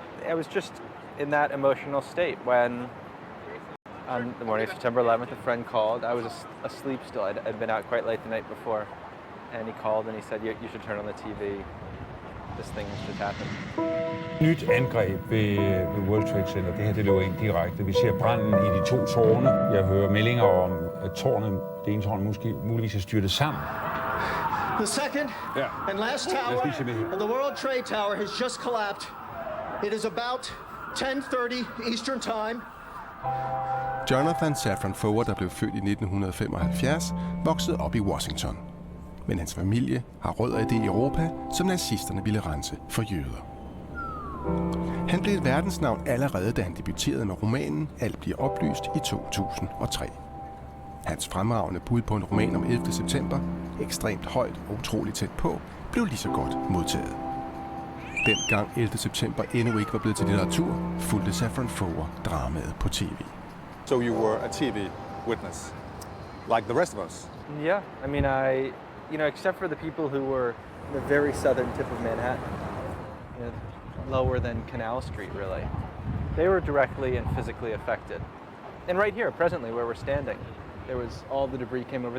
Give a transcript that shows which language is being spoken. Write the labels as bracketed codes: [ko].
[en] I was just in that emotional state when, on the morning of September 11th, a friend called. I was asleep still. I'd been out quite late the night before. And he called and he said, you should turn on the TV. This thing has just happened. [da] Nyt angreb ved World Trade Center. Det her det løber ind direkte. Vi ser branden i de 2 tårne. Jeg hører meldinger om, at det ene tårn muligvis er styrtet sammen. [en] The second and last tower of the World Trade Tower has just collapsed. It is about 10:30 Eastern Time. [da] Jonathan Safran Foer, der blev født i 1975, voksede op i Washington. Men hans familie har rødder i det Europa, som nazisterne ville rense for jøder. Han blev et verdensnavn allerede, da han debuterede med romanen Alt bliver oplyst i 2003. Hans fremragende bud på en roman om 11. september, ekstremt højt og utroligt tæt på, blev lige så godt modtaget. Dengang 11. september endnu ikke var blevet til litteratur, fulgte Safran Foer dramaet på tv. [en] So you were a TV witness, like the rest of us? Yeah, I mean, except for the people who were in the very southern tip of Manhattan, lower than Canal Street, really. They were directly and physically affected. And right here, presently, where we're standing, there was all the debris came over.